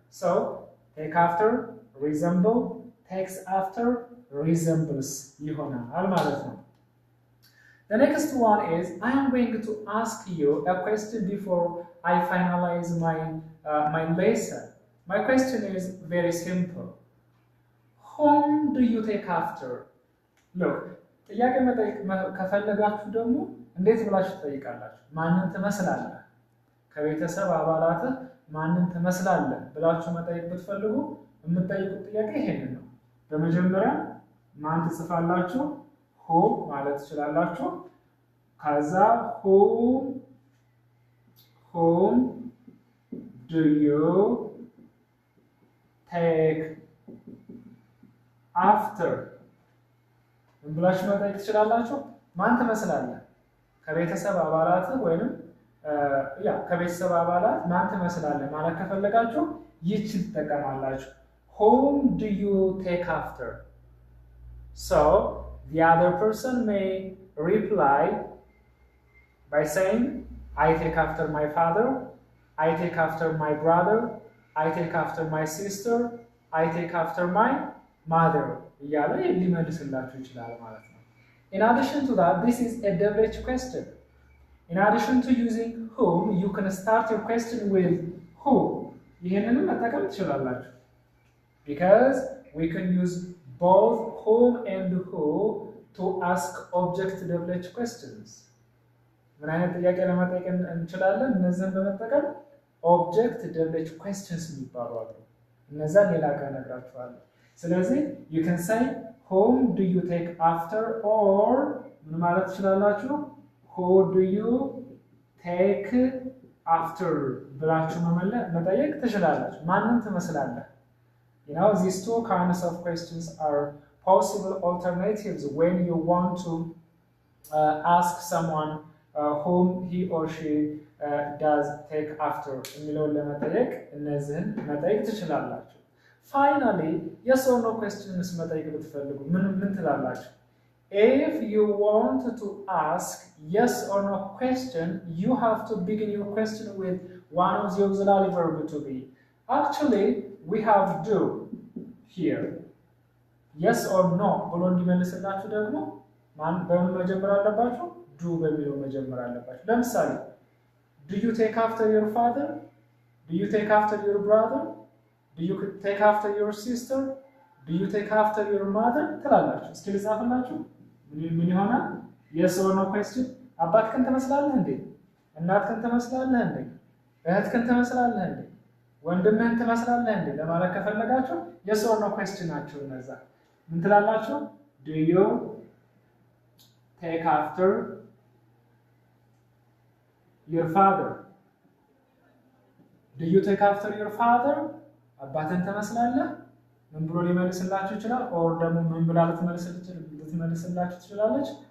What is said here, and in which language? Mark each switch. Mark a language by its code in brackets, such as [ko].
[en] So, take after, resemble, takes after, resembles. [am] ይሆናል ማለት ነው። [en] The next one is, I am going to ask you a question before I finalize my lesson. My question is very simple. Whom do you take after? [am] Look, ጥያቄ መጠየቅ ከፈለጋችሁ ደግሞ እንዴት ብላችሁ ትጠይቃላችሁ? ማንን ትመስላለህ? ከቤተሰብ አባላትህ ማንን ትመስላለህ ብላችሁ መጠየቅ ብትፈልጉ የምትጠይቁት ጥያቄ ይሄንን ነው። በመጀመሪያ ማን ትጽፋላችሁ? [en] who [am] ማለት ትችላላችሁ። ከዛ [en] whom do you take after? [am] ምን ብላችሁ መጠየቅ ትችላላችሁ? ማን ትመስላለህ? ከቤተሰብ አባላት ወይንም ከቤተሰብ አባላት ማን ትመስላለህ ማለት ከፈለጋችሁ ይህችን ትጠቀማላችሁ። [en] whom do you take after? So the other person may reply by saying, I take after my father, I take after my brother, I take after my sister, I take after my mother. [am] እያለ ሊመልስላችሁ ይችላል ማለት ነው። [en] In addition to that, this is a double-edged question. In addition to using whom, you can start your question with who. [am] ይሄንንም መጠቀም ትችላላችሁ. [en] Because we can use both whom and who to ask object double-edged questions. [am] ምን አይነት ጥያቄ ለመጠየቅ እንችላለን? እነዚህን በመጠቀም [en] object double-edged questions [am] የሚባሉ አሉ። እነዛን ሌላ ቀን እነግራችኋለሁ። ስለዚህ [en] you can say whom do you take after, or [am] ምን ማለት ትችላላችሁ? [en] who do you take after [am] ብላችሁ መጠየቅ ትችላላችሁ። ማንን ትመስላለህ? [en] You know, these two kinds of questions are possible alternatives when you want to ask someone whom he or she does take after [am] የሚለውን ለመጠየቅ እነዚህን መጠየቅ ትችላላችሁ። [en] Finally, yes or no questions [am] መጠየቅ ብትፈልጉ ምን ትላላችሁ? [en] If you want to ask yes or no question, you have to begin your question with one of the auxiliary verb to be. Actually, we have do here. [am] Yes or no ብሎ እንዲመልስላችሁ ደግሞ በምን መጀመር አለባችሁ? [en] do [am] በሚለው መጀመር አለባችሁ። ለምሳሌ [en] do you take after your father? Do you take after your brother? Do you take after your sister? Do you take after your mother? [am] ትላላችሁ። እስኪ ልጻፍላችሁ። ምን ይሆናል? [en] yes or no question. [am] አባትህን ትመስላለህ እንዴ? እናትህን ትመስላለህ እንዴ? እህትህን ትመስላለህ እንዴ? ወንድምህን ትመስላለህ እንዴ ለማለት ከፈለጋችሁ [en] yes or no question [am] ናቸው እነዛ። ምን ትላላችሁ? [en] Do you take after your father? Do you take after your father? [am] አባትህን ትመስላለህ? ምን ብሎ ሊመልስላችሁ ይችላል? or ደግሞ ምን ብላ ልትመልስላችሁ ትችላለች?